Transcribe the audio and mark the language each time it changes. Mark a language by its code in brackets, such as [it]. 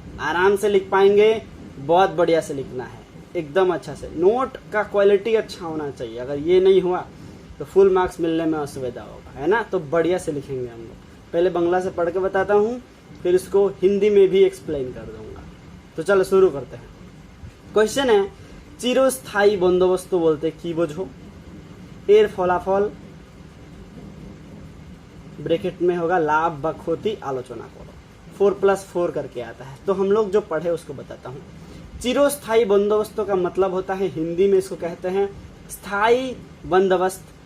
[hi] आराम से लिख पाएंगे, बहुत बढ़िया से लिखना है, एकदम अच्छा से। नोट का क्वालिटी अच्छा होना चाहिए, अगर ये नहीं हुआ तो फुल मार्क्स मिलने में असुविधा होगा, है ना। तो बढ़िया से लिखेंगे हम लोग। पहले बांग्ला से पढ़ के बताता हूँ, फिर इसको हिंदी में भी एक्सप्लेन कर दूंगा। तो चलो शुरू करते हैं। क्वेश्चन है, [bn] চিরস্থায়ী বন্দোবস্ত বলতে কি বোঝো? এর ফলাফল [hi] ब्रैकेट में होगा [bn] लाभ व क्षति आलोचना करो। [hi] 4+4 करके आता है। तो हम लोग जो पढ़े उसको बताता हूँ। चिरस्थायी बंदोबस्तों का मतलब होता है, हिंदी में इसको कहते हैं स्थायी बंदोबस्त।